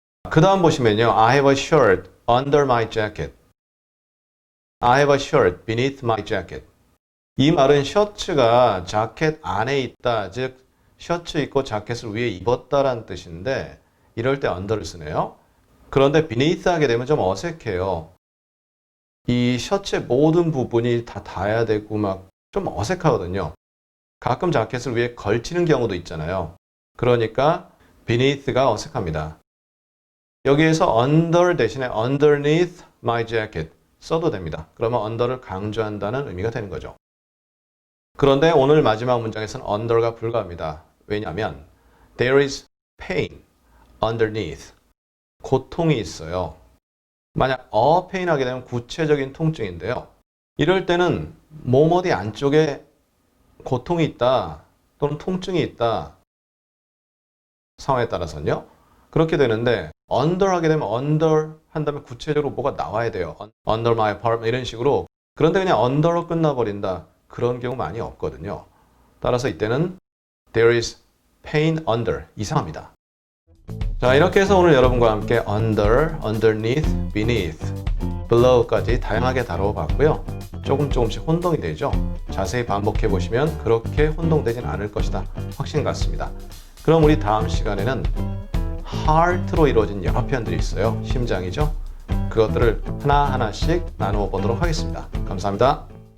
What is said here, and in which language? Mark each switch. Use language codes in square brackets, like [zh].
[ko] 그 다음 보시면요. [en] I have a shirt under my jacket. I have a shirt beneath my jacket. [ko] 이 말은 셔츠가 자켓 안에 있다. 즉 셔츠 입고 자켓을 위에 입었다라는 뜻인데 이럴 때 under를 쓰네요. 그런데 beneath 하게 되면 좀 어색해요. 이 셔츠의 모든 부분이 다 닿아야 되고 막 좀 어색하거든요. 가끔 자켓을 위에 걸치는 경우도 있잖아요. 그러니까 beneath가 어색합니다. 여기에서 under 대신에 underneath my jacket 써도 됩니다. 그러면 under를 강조한다는 의미가 되는 거죠. 그런데 오늘 마지막 문장에서는 under가 불가합니다. 왜냐하면 [en] there is pain underneath. [ko] 고통이 있어요. 만약 pain 하게 되면 구체적인 통증인데요. 이럴 때는 몸 어디 안쪽에 고통이 있다 또는 통증이 있다 상황에 따라서는요. 그렇게 되는데 under 하게 되면 under 한 다음에 구체적으로 뭐가 나와야 돼요. [en] under my apartment [ko] 이런 식으로. 그런데 그냥 under로 끝나버린다. 그런 경우 많이 없거든요. 따라서 이때는 [en] there is pain under [ko] 이상합니다. 자, 이렇게 해서 오늘 여러분과 함께 under, underneath, beneath, below까지 다양하게 다뤄봤고요. 조금씩 혼동이 되죠. 자세히 반복해 보시면 그렇게 혼동되진 않을 것이다. 확신 같습니다. 그럼 우리 다음 시간에는 heart로 이루어진 여러 표현들이 있어요. 심장이죠. 그것들을 하나하나씩 나누어 보도록 하겠습니다. 감사합니다.